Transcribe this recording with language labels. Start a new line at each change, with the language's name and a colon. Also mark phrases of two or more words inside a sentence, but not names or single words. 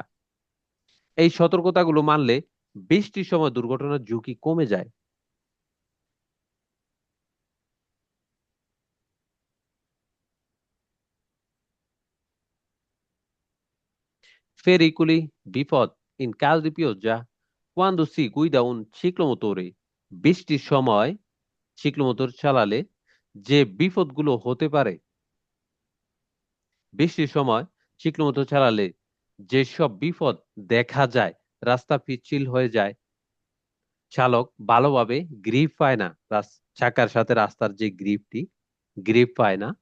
Bangla: এই সতর্কতাগুলো মানলে বৃষ্টির সময় দুর্ঘটনার ঝুঁকি কমে যায়।
Italian: Pericoli,
Bangla: বিপদ,
Italian: in caso di pioggia, quando si guida un ciclomotore,
Bangla: বৃষ্টির সময় সিক্লোমোটর চালালে যে বিপদগুলো হতে পারে। বৃষ্টির সময় সিক্লোমোটর চালালে যেসব বিপদ দেখা যায়, রাস্তা পিচ্ছিল হয়ে যায়, চালক ভালোভাবে গ্রিপ পায় না, চাকার সাথে রাস্তার যে গ্রিপ পায় না।